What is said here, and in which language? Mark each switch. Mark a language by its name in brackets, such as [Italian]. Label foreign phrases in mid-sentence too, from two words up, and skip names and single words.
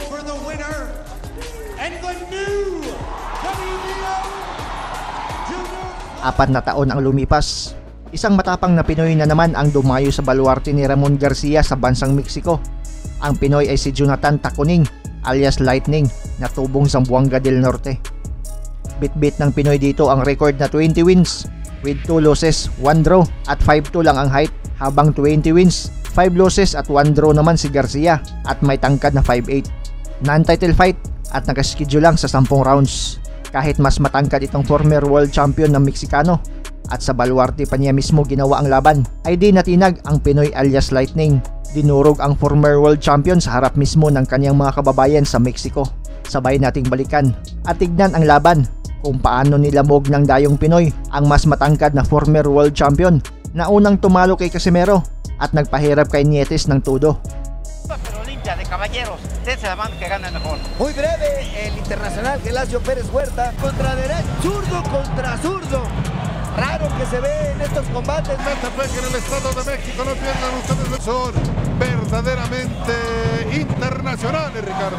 [Filipino] Apat na taon ang lumipas. Isang matapang na Pinoy na naman ang dumayo sa baluarte ni Ramon Garcia sa bansang Mexico. Ang Pinoy ay si Jonathan Tacuning alias Lightning na tubong Zamboanga del Norte. Bit-bit ng Pinoy dito ang record na [English] 20 wins with 2 losses, [Filipino] 1 draw at 5'2" lang ang height, habang [English] 20 wins, 5 losses [Filipino] at 1 draw naman si Garcia at may tangkad na 5'8". [English] Non-title fight [Filipino] at nakaschedule lang sa 10 rounds. Kahit mas matangkad itong [English] former world champion [Filipino] ng Meksikano at sa baluarte pa niya mismo ginawa ang laban, ay di natinag ang Pinoy alias Lightning. Dinurog ang [English] former world champion [Filipino] sa harap mismo ng kanyang mga kababayan sa Mexico. Sabay nating balikan at tignan ang laban kung paano nilamog ng dayong Pinoy ang mas matangkad na [English] former world champion [Filipino] na unang tumalo kay Casimero at nagpahirap kay Nietes ng tudo. [Spanish] Muy breve, el internacional Gelasio Pérez Huerta contra derecho, zurdo contra zurdo. Raro que se ve en estos combates. Metepec en el Estado de México, no pierdan ustedes, son verdaderamente internacionales, Ricardo.